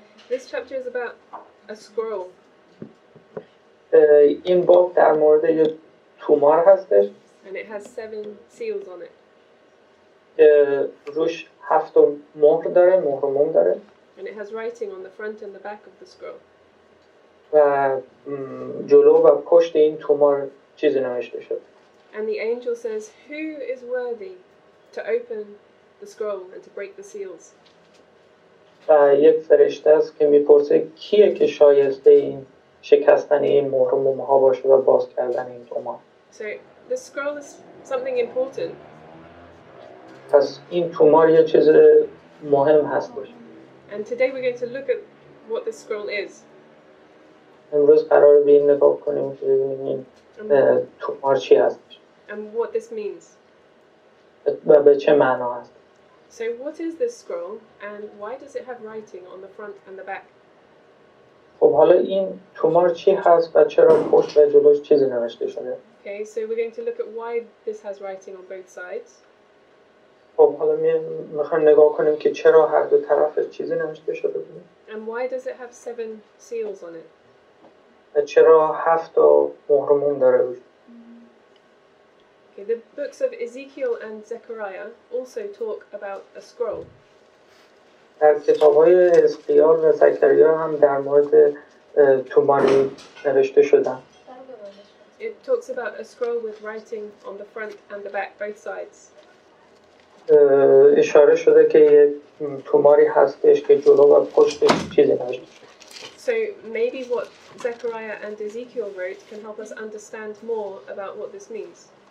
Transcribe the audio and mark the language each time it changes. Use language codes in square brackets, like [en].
[en] This chapter is about a scroll. [fa] این باب در مورد یه تومار هستش [en] And it has 7 seals on it. [fa] که روش 7 مهر داره، مهر و موم داره. [en] And it has writing on the front and the back of the scroll. [fa] و جلو و پشت این تومار چیزی نوشته شده. [en] And the angel says, who is worthy to open the scroll and to break the seals? [fa] و یک فرشته است که میپرسه کیه که شایسته این شکستن این مهر و موم ها باشه و باز کردن این تومار. [en] So the scroll is something important. [fa] پس این تومار یه چیز مهم هستش. [en] And today we're going to look at what this scroll is. [fa] امروز قراره به این نگاه کنیم که ببینیم این تومار چی هستش [en] And what this means. [fa] و به چه معنا هست. [en] So what is this scroll and why does it have writing on the front and the back? [fa] خب حالا این تومار چی هست و چرا پشت و جلوش چیزی نوشته شده؟ [en] Okay, so we're going to look at why this has writing on both sides. [fa] خب حالا میخوایم نگاه کنیم که چرا هر دو طرفش چیزی نوشته شده بوده. [en] And why does it have 7 seals on it? [fa] و چرا 7 مهر و موم داره روش. [en] Okay, the books of Ezekiel and Zechariah also talk about a scroll. [fa] در کتاب‌های حزقیال و زکریا هم در مورد توماری نوشته شدن. [en] It talks about a scroll with writing on the front and the back, both sides. [fa] اشاره شده که یک توماری هستش که جلو و پشتش چیزی نوشته شده. [en] So maybe what Zechariah and Ezekiel wrote can help us understand more about what this means.